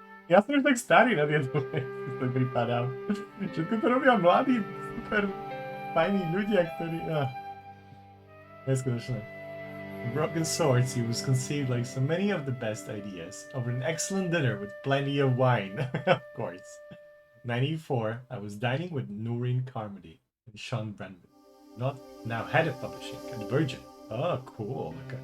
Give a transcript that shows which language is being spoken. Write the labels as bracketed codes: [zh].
[sk] Ja som už tak starý na tieto veci, to pripadám. Všetko to robia mladí, super fajní ľudia, ktorí... Neskutočné. [en] Broken Swords, he was conceived like so many of the best ideas over an excellent dinner with plenty of wine, of course. 94, I was dining with Noreen Carmody and Sean Brandman, not now head of publishing at Virgin. Oh, cool.